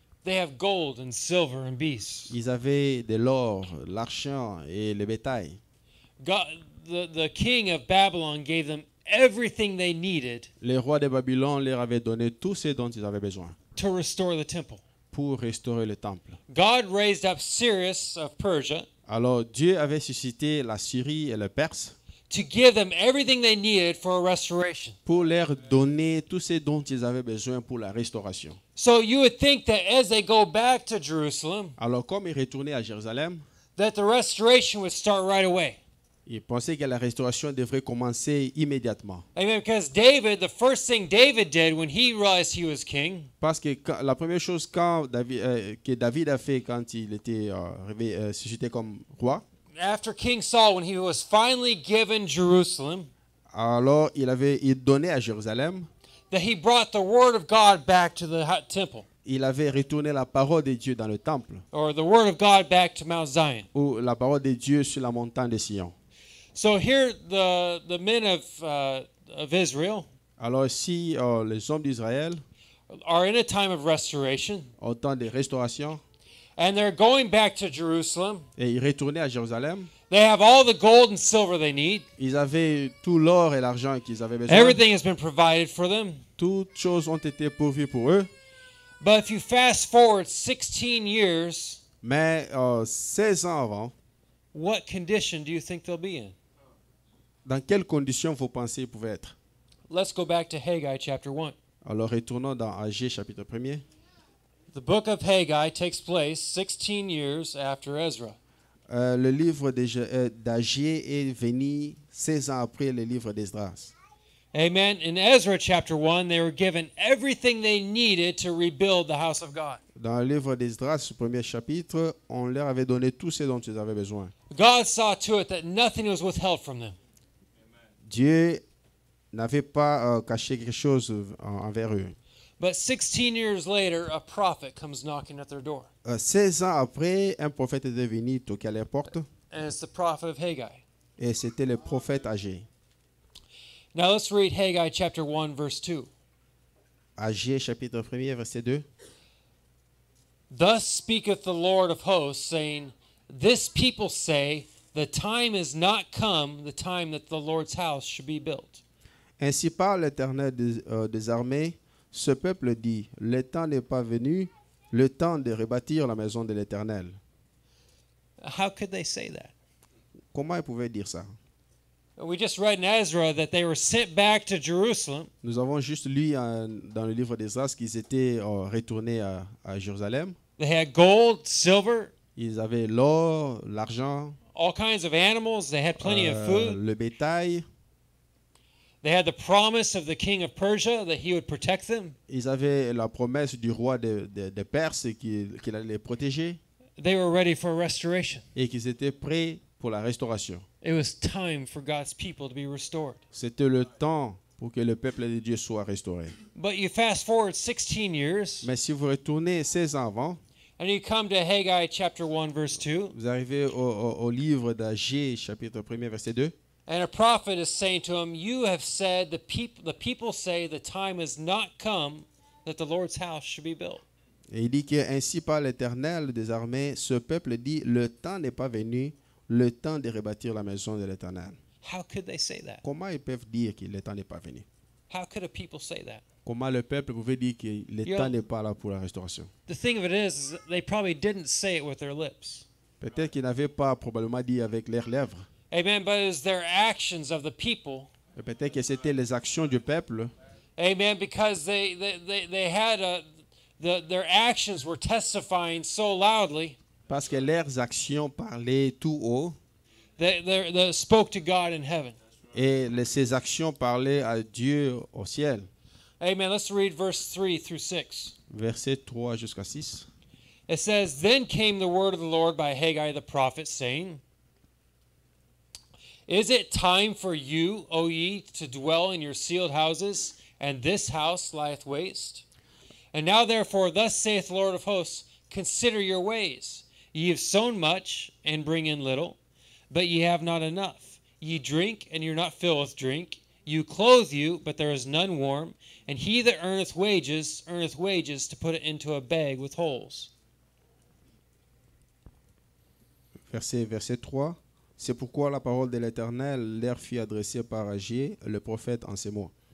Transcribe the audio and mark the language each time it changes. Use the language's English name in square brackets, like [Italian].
[English] They have gold and silver and beasts. [French] Ils avaient de l'or, l'argent et le bétail. [English] God, the king of Babylon gave them everything they needed [French] Le roi de Babylone leur avait donné tout ce dont ils avaient besoin [English] to restore the temple. [French] pour restaurer le temple. [English] God raised up Cyrus of Persia [French] Alors Dieu avait suscité la Syrie et le Perse [English] to give them everything they needed for a restoration. [French] pour leur donner tout ce dont ils avaient besoin pour la restauration. [English] So you would think that as they go back to Jerusalem, [French] Alors comme ils retournaient à Jérusalem, [English] that the restoration would start right away. [French] ils pensaient que la restauration devrait commencer immédiatement. [English] Amen. Because David, the first thing David did when he realized he was king, [French] Parce que la première chose que David a fait quand il était suscité comme roi, [English] after King Saul, when he was finally given Jerusalem, [French] alors il donnait à Jérusalem, [English] that he brought the word of God back to the temple, [French] il avait retourné la parole de Dieu dans le temple, [English] or the word of God back to Mount Zion. [French] ou la parole de Dieu sur la montagne de Sion. [English] So here the men of Israel [French] Alors ici, les hommes d'Israël, [English] are in a time of restoration, [French] au temps de restauration, [English] And they're going back to Jerusalem. [French] Et ils retournaient à Jérusalem. [English] They have all the gold and silver they need. [French] Ils avaient tout l'or et l'argent qu'ils avaient besoin. [English] Everything has been provided for them. [French] Toutes choses ont été pourvues pour eux. [English] But if you fast forward 16 years, [French] Mais 16 ans avant, [English] what condition do you think they'll be in? [French] dans quelles conditions vous pensez ils pouvaient être? [English] Let's go back to Haggai chapter 1. [French] Alors retournons dans Agé chapitre 1er. [English] The book of Haggai takes place 16 years after Ezra. [French] Le livre d'Agé est venu 16 ans après le livre d'Esdras. [English] Amen. In Ezra chapter 1, they were given everything they needed to rebuild the house of God. [French] Dans le livre d'Esdras, le premier chapitre, on leur avait donné tout ce dont ils avaient besoin. [English] God saw to it that nothing was withheld from them. [French] Dieu n'avait pas caché quelque chose envers eux. [English] But 16 years later, a prophet comes knocking at their door. [French] 16 ans après, un prophète est venu toquer à leur porte, [English] And it's the prophet of Haggai. [French] et c'était le prophète Agé. [English] Now let's read Haggai chapter 1, verse 2. [French] Agé chapitre 1er, verset 2. [English] Thus speaketh the Lord of hosts, saying, This people say, the time is not come, the time that the Lord's house should be built. [French] Ainsi parle l'Éternel des armées, ce peuple dit, le temps n'est pas venu, le temps de rebâtir la maison de l'Éternel. [English] How could they say that? [French] Comment ils pouvaient dire ça? [English] We just read in Ezra that they were sent back to Jerusalem. [French] Nous avons juste lu dans le livre d'Esdras qu'ils étaient retournés à Jérusalem. [English] They had gold, silver, [French] Ils avaient l'or, l'argent, [English] all kinds of animals. They had plenty of food. [French] le bétail. [English] They had the promise of the king of Persia that he would protect them. [French] Ils avaient la promesse du roi de Perse qu'il allait les protéger [English] They were ready for restoration. [French] et qu'ils étaient prêts pour la restauration. [English] It was time for God's people to be restored. [French] C'était le temps pour que le peuple de Dieu soit restauré. [English] But you fast forward 16 years, [French] Mais si vous retournez 16 ans avant, [English] and you come to Haggai chapter 1, verse 2, [French] vous arrivez au livre d'Agé, chapitre 1er, verset 2. [English] and a prophet is saying to him, You have said, the people say the time has not come that the Lord's house should be built. [French] Et il dit que ainsi par l'Éternel des armées, ce peuple dit, le temps n'est pas venu, le temps de rebâtir la maison de l'Éternel. [English] How could they say that? [French] Comment ils peuvent dire que le temps n'est pas venu? [English] How could a people say that? [French] Comment le peuple pouvait dire que le Yo. temps n'est pas là pour la restauration? [English] The thing of it is that they probably didn't say it with their lips. [French] Peut-être qu'ils n'avaient pas probablement dit avec leurs lèvres. [English] Amen. But it was their actions of the people. [French] Et peut-être que c'était les actions du peuple. [English] Amen. Because they had their actions were testifying so loudly [French] Parce que leurs actions parlaient tout haut. [English] that spoke to God in heaven. [French] Et ces actions parlaient à Dieu au ciel. [English] Amen. Let's read verse 3 through 6. [French] Verset 3 jusqu'à 6. [English] It says, Then came the word of the Lord by Haggai the prophet, saying, Is it time for you, O ye, to dwell in your sealed houses, and this house lieth waste? And now therefore, thus saith the Lord of hosts, Consider your ways. Ye have sown much, and bring in little, but ye have not enough. Ye drink, and you're not filled with drink. You clothe you, but there is none warm. And he that earneth wages to put it into a bag with holes. [French] Verset 3. C'est pourquoi la parole de l'Éternel leur fut adressée par Agé, le prophète, en ces mots.